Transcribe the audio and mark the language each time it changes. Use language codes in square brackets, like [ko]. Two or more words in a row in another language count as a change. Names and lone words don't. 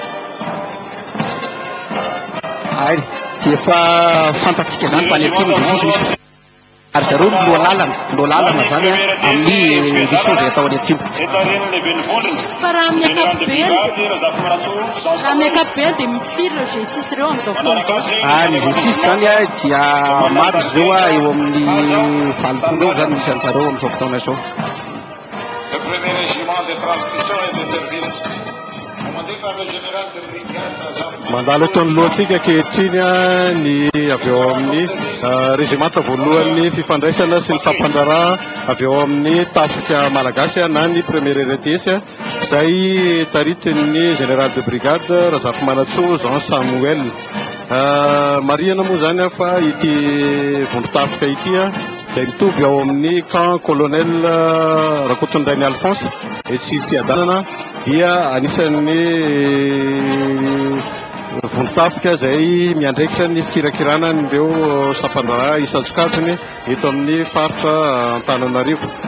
[mg] Dia efa fantatsika zany fa any Atsimo misy ary zareo lohalalana zany amin'ny mission zay atao any Atsimo. Fa raha amin'ny ankapobeny dia misy firy le G6 reo amin'izao fotoana izao. Ny G6 zany dia maro ireo eo amin'ny valopolo eo zany misy an'zareo amin'izao fotoana izao. [fr] Le premier régiment de transmission et de service commandé par le général de brigade [mg] mandalo ataony lohantsika ankehitriny ny avy eo amin'ny régimenta voalohany fifandraisana sy ny fampandrarà avy eo amin'ny tafika malagasy na ny premier RDS izay taritiny [fr] général de brigade [mg] Razafy Manatso Jean Samuel Mariana moa zany fa ity vondrotafika ity dia mitovy ao amin'ny camp colonel Rakotondrainy Alphonse etsy fiadanana dia anisan'ny vondrotafika izay miandraikitra ny fikirakirana ireo sampandra isan-tsokajiny eto amin'ny faritra Antananarivo.